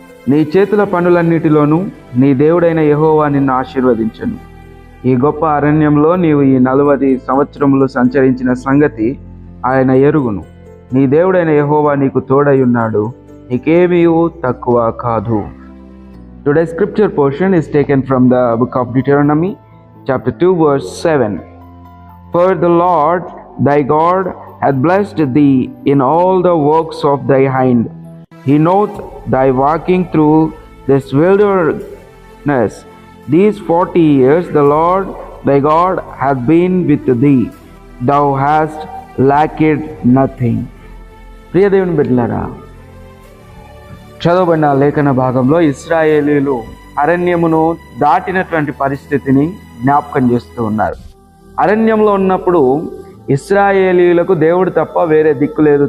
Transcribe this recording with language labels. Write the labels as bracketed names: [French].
[Telugu] నీ చేతుల పనులన్నిటిలోనూ నీ దేవుడైన యెహోవా నిన్ను ఆశీర్వదించను. ఈ గొప్ప అరణ్యంలో నీవు ఈ 40 సంవత్సరములు సంచరించిన సంగతి ఆయన ఎరుగును. నీ దేవుడైన యెహోవా నీకు తోడై ఉన్నాడు, నీకేమీ తక్కువ కాదు. [English] Today's scripture portion is taken from the book of Deuteronomy, chapter 2, verse 7. For the Lord thy God hath blessed thee in all the works of thy hand. He knoweth thy walking through this wilderness. These 40 years the Lord thy God hath been with thee. Thou hast lacked nothing. [Telugu] ప్రియ దేవుని బిడ్డలారా, చదవబడిన లేఖన భాగంలో ఇశ్రాయేలీలు అరణ్యమును దాటినటువంటి పరిస్థితిని జ్ఞాపకం చేస్తూ ఉన్నారు. అరణ్యంలో ఉన్నప్పుడు ఇశ్రాయేలీలకు దేవుడు తప్ప వేరే దిక్కు లేదు.